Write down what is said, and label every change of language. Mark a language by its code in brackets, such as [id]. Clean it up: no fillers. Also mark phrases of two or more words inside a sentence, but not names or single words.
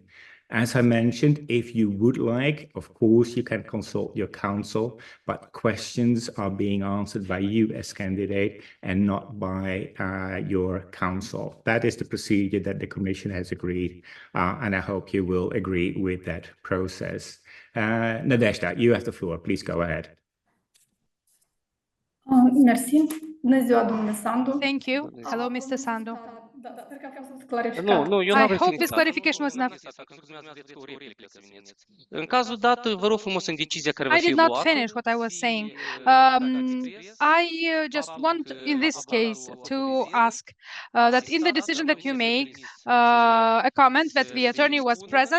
[en] As I mentioned, if you would like, of course, you can consult your counsel, but questions are being answered by you as candidate and not by your counsel. That is the procedure that the Commission has agreed, and I hope you will agree with that process. Nadezhda, you have the floor. Please go ahead. [ro] Merci. Bună ziua, domnule Sandu. [en] Thank you. Hello, Mr. Sandu. [ro] clarificat. [en] I hope this clarification was enough. I did not finish what I was saying. I just want, in this case, to ask that in the decision that you make, a comment that the attorney was present.